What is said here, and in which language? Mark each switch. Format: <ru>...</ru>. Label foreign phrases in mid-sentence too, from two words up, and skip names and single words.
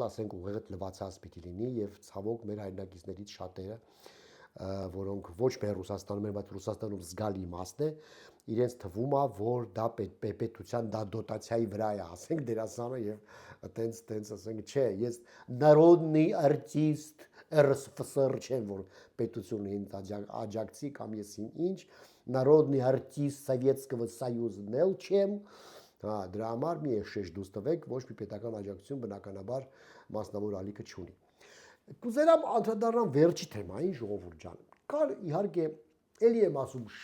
<hy>ասենք ուղեղդ լվացած պիտի լինի եւ ցավոք մեր հայրենակիցներից շատերը որոնք ոչ միայն Ռուսաստանում են, բայց Ռուսաստանում զգալի իմաստ է, իրենց թվում է, որ դա պետության դա դոտացիայի վրա է, ասենք դերասանը եւ տենց ասենք, չէ, ես</hy> <ru>народный артист РСФСР</ru> <hy>չեմ, որ պետությունը ինձ աջակցի կամ ես ինչ,</hy> <ru>народный артист Советского Союза</ru> <hy>էլ չեմ, հա, դրա համար մի շեշտ դուստվեք, ոչ մի պետական աջակցություն բնականաբար մասնավոր ալիքը չունի։ Կուզենամ անդրադառնամ վերջի թեմային, ժողովուրդ ջան։ Կար իհարկե էլի եմ ասում,</hy>